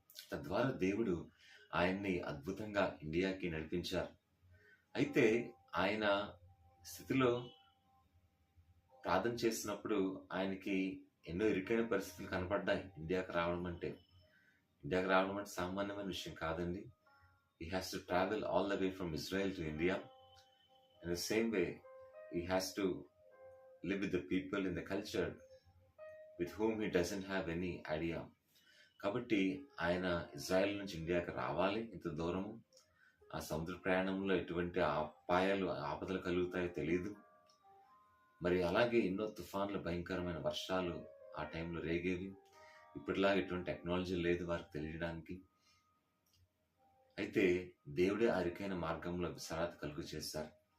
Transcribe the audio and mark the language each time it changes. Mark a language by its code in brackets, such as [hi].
[te] తద్వారా దేవుడు ఆయన్ని అద్భుతంగా ఇండియాకి నడిపించారు. అయితే ఆయన స్థితిలో ప్రార్థన చేసినప్పుడు ఆయనకి ఎన్నో ఇరుకైన పరిస్థితులు కనపడ్డాయి. ఇండియాకి రావడం అంటే సామాన్యమైన విషయం కాదండి. [en] He has to travel all the way from Israel to India. In the same way, he has to live with the people in the culture with whom he doesn't have any idea. [te] కాబట్టి ఆయన Israel నుంచి ఇండియాకి రావాలి ఇంత దూరము. ఆ సముద్ర ప్రయాణంలో ఎటువంటి ఆపదలు కలుగుతాయో తెలియదు. మరి అలాగే ఎన్నో తుఫాన్లు, భయంకరమైన వర్షాలు ఆ టైంలో రేగేవి. ఇప్పటిలాగా ఎటువంటి టెక్నాలజీ లేదు వారికి తెలియడానికి. అయితే దేవుడే ఆ ఇరుకైన మార్గంలో విశాలత కలుగు చేశారు.